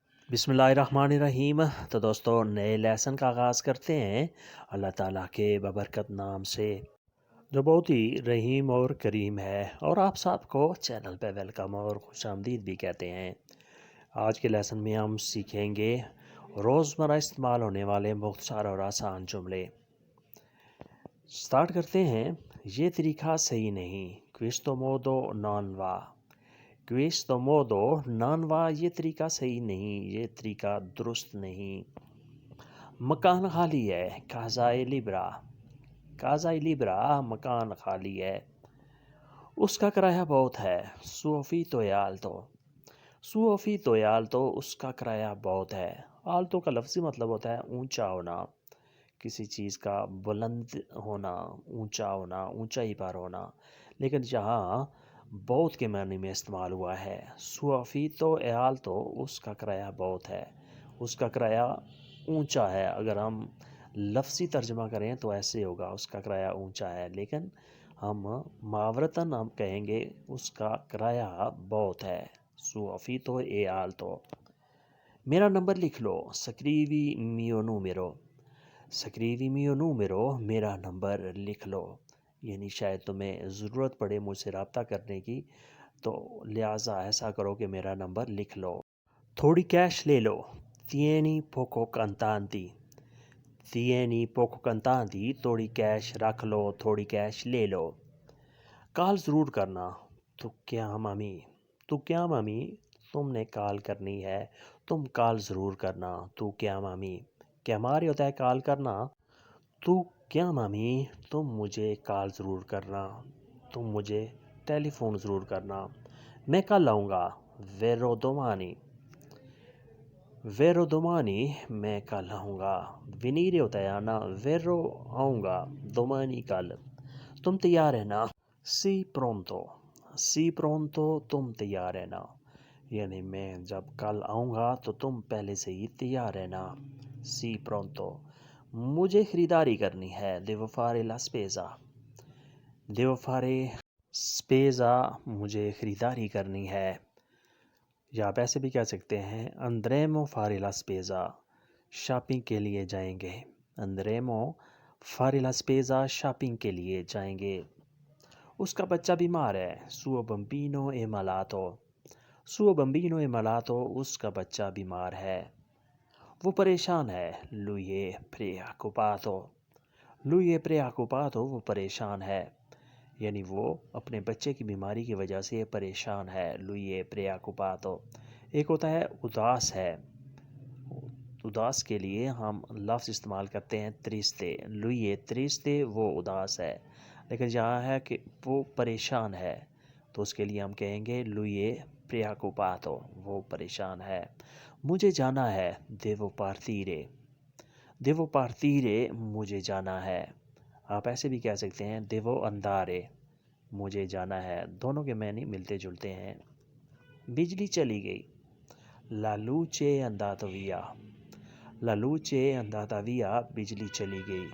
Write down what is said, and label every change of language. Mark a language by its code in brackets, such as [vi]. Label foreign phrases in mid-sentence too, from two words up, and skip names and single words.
[ur] بسم اللہ الرحمن الرحیم۔ تو دوستو نئے لیسن کا آغاز کرتے ہیں اللہ تعالیٰ کے ببرکت نام سے جو بہت ہی رحیم اور کریم ہے، اور آپ سب کو چینل پہ ویلکم اور خوش آمدید بھی کہتے ہیں۔ آج کے لیسن میں ہم سیکھیں گے روزمرہ استعمال ہونے والے مختصر اور آسان جملے۔ سٹارٹ کرتے ہیں۔ یہ طریقہ صحیح نہیں، [it] questo modo non va۔ questo modo non va، [ur] یہ طریقہ صحیح نہیں، یہ طریقہ درست نہیں۔ مکان خالی ہے، [it] casa è libera۔ casa è libera، [ur] مکان خالی ہے۔ اس کا کرایہ بہت ہے، [it] suo affitto è alto۔ suo affitto è alto، [ur] اس کا کرایہ بہت ہے۔ alto کا لفظی مطلب ہوتا ہے اونچا ہونا، کسی چیز کا بلند ہونا، اونچا ہونا، اونچائی پر ہونا، لیکن یہاں بہت کے معنی میں استعمال ہوا ہے۔ [it] suo affitto è alto، [ur] اس کا کرایہ بہت ہے، اس کا کرایہ اونچا ہے۔ اگر ہم لفظی ترجمہ کریں تو ایسے ہوگا، اس کا کرایہ اونچا ہے، لیکن ہم محاورتاً ہم کہیں گے اس کا کرایہ بہت ہے۔ [it] suo affitto è alto۔ [ur] میرا نمبر لکھ لو، [it] scrivi mio numero۔ scrivi mio numero، [ur] میرا نمبر لکھ لو، یعنی شاید تمہیں ضرورت پڑے مجھ سے رابطہ کرنے کی، تو لہٰذا ایسا کرو کہ میرا نمبر لکھ لو۔ تھوڑی کیش لے لو، [it] tieni poco contanti۔ tieni poco contanti، [ur] تھوڑی کیش رکھ لو، تھوڑی کیش لے لو۔ کال ضرور کرنا، [it] tu chiamami, [ur] تم نے کال کرنی ہے، تم کال ضرور کرنا، [it] tu chiamami. [ur] chiamare ہوتا ہے کال کرنا، [it] tu chiamami, [ur] تم مجھے کال ضرور کرنا، تم مجھے ٹیلی فون ضرور کرنا۔ میں کل آؤں گا، [it] verrò domani۔ verrò domani، [ur] میں کل آؤں گا۔ venire ہوتا ہے آنا، verrò آؤں گا، domani کل۔ تم تیار رہنا، [it] sii pronto۔ sii pronto، [ur] تم تیار رہنا، یعنی میں جب کل آؤں گا تو تم پہلے سے ہی تیار رہنا۔ [it] sii pronto۔ [ur] مجھے خریداری کرنی ہے، [it] devo fare la spesa۔ devo fare spesa، [ur] مجھے خریداری کرنی ہے۔ یا آپ ایسے بھی کہہ سکتے ہیں [it] andremo fare la spesa، [ur] شاپنگ کے لیے جائیں گے۔ [it] andremo fare la spesa، [ur] شاپنگ کے لیے جائیں گے۔ اس کا بچہ بیمار ہے، [it] suo bambino è malato۔ suo bambino è malato، [ur] اس کا بچہ بیمار ہے۔ وہ پریشان ہے، [it] lui è preoccupato۔ lui è preoccupato، [ur] وہ پریشان ہے، یعنی وہ اپنے بچے کی بیماری کی وجہ سے پریشان ہے، [it] lui è preoccupato۔ [ur] ایک ہوتا ہے اداس ہے، اداس کے لیے ہم لفظ استعمال کرتے ہیں triste۔ [it] lui è triste، [ur] وہ اداس ہے، لیکن یہاں ہے کہ وہ پریشان ہے، تو اس کے لیے ہم کہیں گے [it] lui è preoccupato، [ur] وہ پریشان ہے۔ مجھے جانا ہے، [it] devo partire۔ devo partire، [ur] مجھے جانا ہے۔ آپ ایسے بھی کہہ سکتے ہیں [it] devo andare، [ur] مجھے جانا ہے، دونوں کے معنی ملتے جلتے ہیں۔ بجلی چلی گئی، [it] la luce è andata via۔ la luce è andata via، [ur] بجلی چلی گئی۔